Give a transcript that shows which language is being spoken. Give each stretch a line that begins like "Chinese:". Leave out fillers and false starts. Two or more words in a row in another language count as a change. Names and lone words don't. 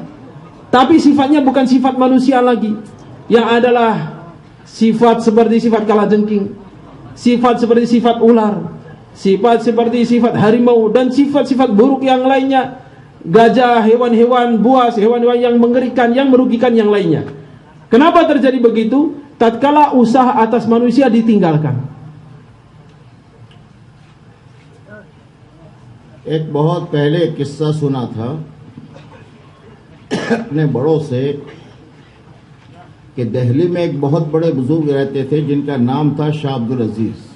Indonesian: Tapi sifatnya bukan sifat manusia lagi. Yang adalah sifat seperti sifat kalajengking, sifat seperti sifat ular, sifat seperti sifat harimau, dan sifat-sifat buruk yang lainnya. Gajah, hewan-hewan buas, hewan-hewan yang mengerikan, yang merugikan yang lainnya. Kenapa terjadi begitu? Tatkala usaha atas manusia ditinggalkan.
Urdu: ایک بہت پہلے ایک قصہ سنا تھا اپنے بڑوں سے کہ دلی میں ایک بہت بڑے بزرگ رہتے تھے جن کا نام تھا شاہ عبدالعزیز.